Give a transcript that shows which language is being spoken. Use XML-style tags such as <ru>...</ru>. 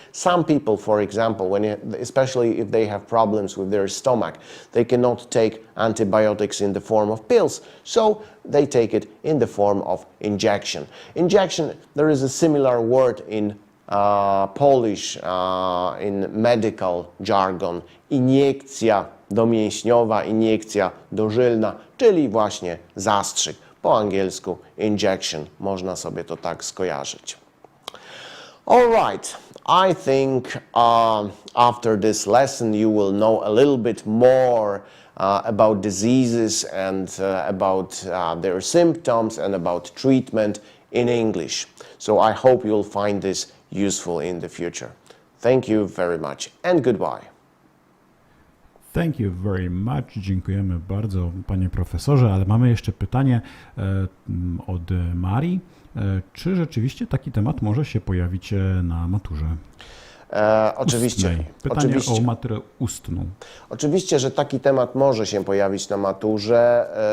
<en>Some people, for example, especially if they have problems with their stomach, they cannot take antibiotics in the form of pills, so they take it in the form of injection. Injection, there is a similar word in Polish, in medical jargon, iniekcja</en> <pl>domięśniowa, iniekcja dożylna, czyli właśnie zastrzyk. Po angielsku injection, można sobie to tak skojarzyć.</pl> <en>All right, I think after this lesson you will know a little bit more about diseases and about their symptoms and about treatment in English. So I hope you'll find this useful in the future. Thank you very much and goodbye. Thank you very much.</en> <pl>Dziękujemy bardzo, panie profesorze, ale mamy jeszcze pytanie od Marii. Czy rzeczywiście taki temat może się pojawić na maturze? Oczywiście. Ustnej. Pytanie o maturę ustną. Oczywiście, że taki temat może się pojawić na maturze.</pl>